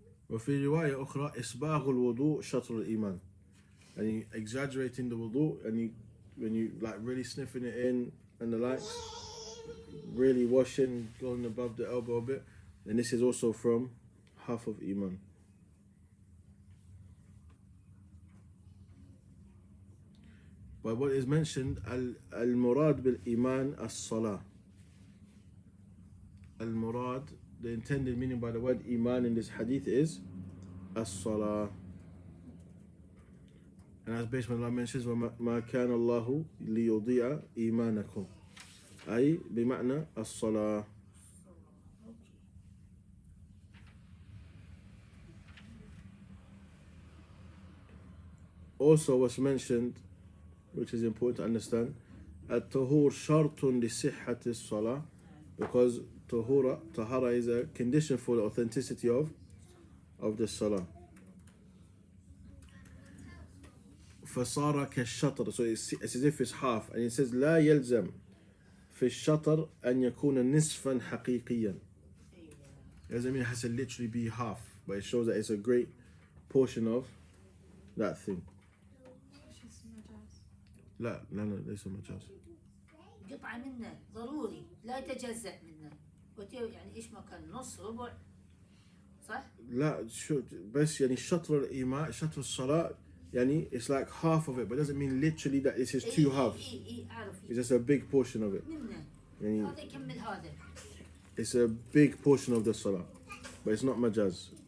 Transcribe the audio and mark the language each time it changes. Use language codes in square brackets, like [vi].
[ar] وفي رواية أخرى إسباغ الوضوء شطر الإيمان. يعني [en] exaggerating the wudu, and when you like really sniffing it in and the likes, really washing, going above the elbow a bit, then this is also from half of Iman. But what is mentioned, [ar] al-murad bil-iman as-salah. [en] Al-murad, the intended meaning by the word iman in this hadith is as-salah. And as based on Allah mentions, [ar] وَمَا كَانَ اللَّهُ لِيُضِيعَ إِيمَانَكُمْ أي بمعنى الصلاة. [en] Also what's mentioned, which is important to understand, [ar] الطهور شرط لصحة الصلاة, [en] because tahara is a condition for the authenticity of the salah. [ar] فصار كالشطر, [en] so it's as if it's half, and it says [ar] لا يلزم في الشطر أن يكون نصفا حقيقيا. [en] It doesn't mean it has to literally be half, but it shows that it's a great portion of that thing. [ar] لا ليس مجاز. قطعة منه ضروري لا يتجزأ منه. يعني إيش ما كان نص ربع صح؟ لا شو بس يعني شطر الإيمان شطر الصلاة يعني [en] it's like half of it, but it doesn't mean literally that this is two halves. It's just a big portion of it. [ar] منه. يعني هذا يكمل هذا. [en] It's a big portion of the salah, but it's not majaz.